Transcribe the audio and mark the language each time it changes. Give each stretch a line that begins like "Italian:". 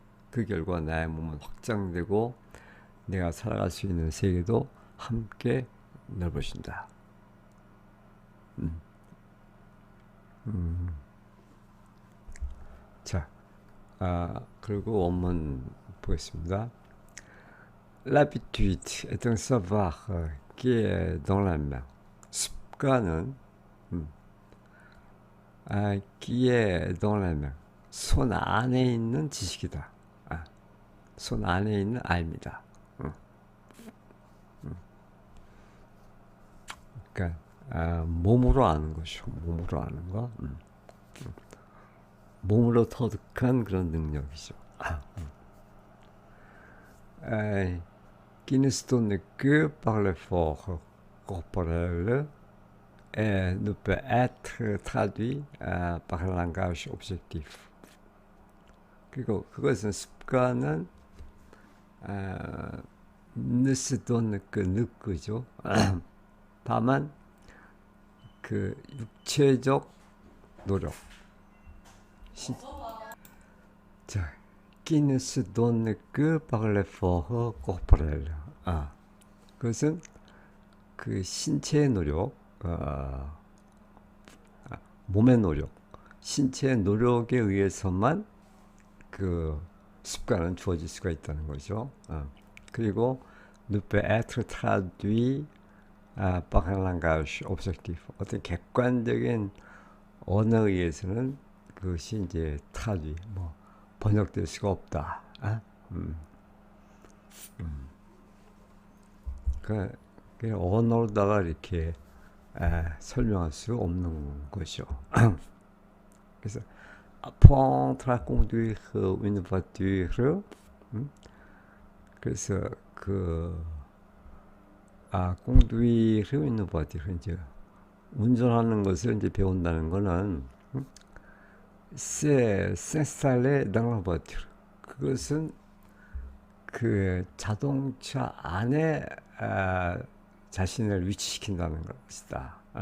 Korean: 그 결과 나의 몸은 확장되고 내가 살아갈 수 있는 세계도 함께 넓어진다. 자, 그리고 원문 보겠습니다.
French: L'habitude est un savoir qui est dans la main.
Korean: 습관은
French: qui est dans la main.
Korean: 손 안에 있는 지식이다. 손 안에 있는 알입니다. 그러니까 몸으로 아는 것이죠. 몸으로 아는 거. 몸으로 터득한 그런 능력이죠.
French: Qui ne se donne que par l'effort corporel et ne peut être traduit par un langage objectif.
Korean: 그리고 그것은 습관은
French: ne se donne que
Korean: 느끄죠. 다만 그 육체적 노력.
French: 자, qui ne se donne que par l'effort corporel.
Korean: 그것은 그 신체의 노력, 몸의 노력, 신체의 노력에 의해서만 그 습관은 주어질 수가 있다는 거죠.
French: 그리고 ne peut être traduit par un langage objectif.
Korean: 어떤 객관적인 언어에 의해서는 그것이 이제 traduit, 번역될 수가 없다. 그 언어로다가 이렇게 설명할 수 없는 것이죠.
French: 그래서 apprendre à conduire une voiture. 그래서 conduire une voiture,
Korean: 이제 운전하는 것을 이제 배운다는 거는
French: c'est s'installer dans la voiture.
Korean: 그것은 그 자동차 안에 자신을 위치시킨다는 것이다.